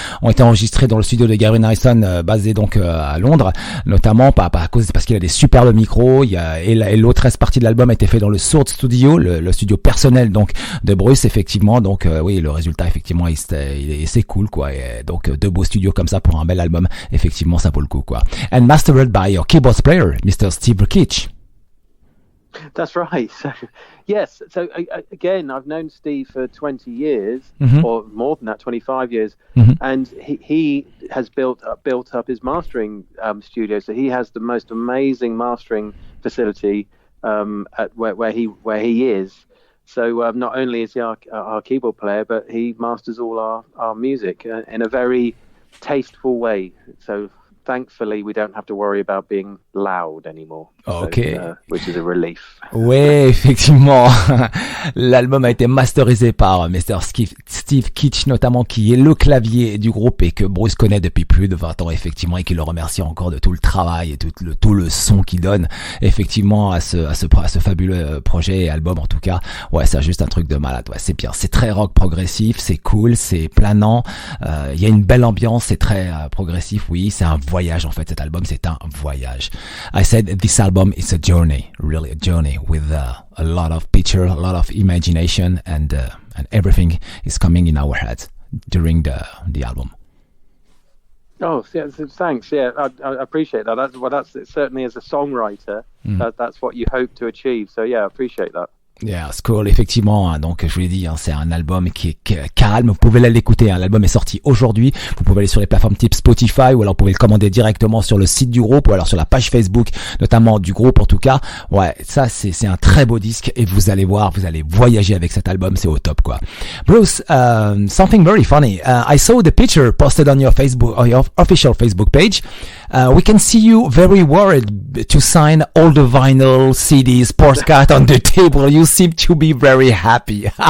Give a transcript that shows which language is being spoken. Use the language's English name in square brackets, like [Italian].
[French] ont été enregistrées dans le studio de Gavin Harrison, basé donc à Londres, notamment parce qu'il a des superbes micros. Et l'autre reste partie de l'album a été fait dans le Soord Studio, le studio personnel donc de Bruce, effectivement. Donc oui, le résultat effectivement c'est cool quoi. Et donc 2 beaux studios comme ça pour un bel album, effectivement ça vaut le coup quoi. [English] And mastered by your keyboard player, Mr. Steve Rikich. That's right. So, yes. So again, I've known Steve for 20 years, or more than that, 25 years, and he has built up his mastering studio. So he has the most amazing mastering facility at where he is. So not only is he our keyboard player, but he masters all our music in a very tasteful way. So thankfully, we don't have to worry about being loud anymore. Okay. So, which is a relief. [French] Ouais, effectivement. L'album a été masterisé par Mr. Steve Kitsch, notamment, qui est le clavier du groupe et que Bruce connaît depuis plus de 20 ans, effectivement, et qui le remercie encore de tout le travail et tout le son qu'il donne, effectivement, à ce fabuleux projet et album, en tout cas. Ouais, c'est juste un truc de malade. Ouais, c'est bien. C'est très rock progressif, c'est cool, c'est planant. Il y a une belle ambiance, c'est très progressif. Oui, c'est un voyage, en fait. Cet album, c'est un voyage. [English] I said this album is a journey, really a journey with a lot of picture, a lot of imagination, and everything is coming in our heads during the album. Oh, yeah, thanks. Yeah, I appreciate that. That's certainly as a songwriter, that's what you hope to achieve. So yeah, I appreciate that. [French] Yeah, c'est cool, effectivement. Hein, donc, je vous l'ai dit, hein, c'est un album qui est calme. Vous pouvez aller l'écouter. Hein, l'album est sorti aujourd'hui. Vous pouvez aller sur les plateformes type Spotify ou alors vous pouvez le commander directement sur le site du groupe ou alors sur la page Facebook, notamment du groupe en tout cas. Ouais, ça c'est un très beau disque et vous allez voir, vous allez voyager avec cet album. C'est au top, quoi. [English] Bruce, something very funny. I saw the picture posted on your Facebook, or your official Facebook page. We can see you very worried to sign all the vinyl, CDs, postcards on the table. You seem to be very happy.